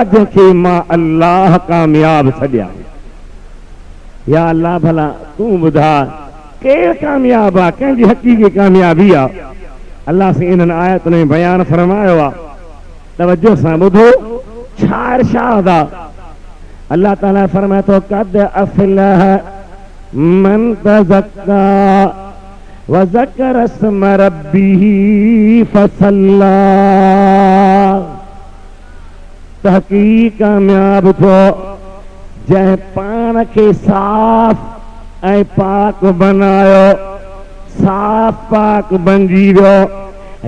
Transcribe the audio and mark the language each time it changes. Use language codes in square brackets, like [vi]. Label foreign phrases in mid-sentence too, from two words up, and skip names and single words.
[sd] जंहिंखे मां अल्लाह कामयाब छॾियां। या अल्लाह भला तूं ॿुधा केरु कामयाब आहे? कंहिंजी हक़ीक़ी कामयाबी आहे? अल्लाह से इन्हनि आयतुनि में बयान फरमायो आहे। तवज्जो सां ॿुधो छा इरशाद आहे। अल्लाह ताला फरमाए थो [ar] قد أفلح من تزكى و ذكر اسم ربه فصلى. [sd] तहक़ीक़ कामयाब थियो जंहिं पाण खे साफ़ ऐं पाक बनायो, साफ़ पाक बणिजी वियो।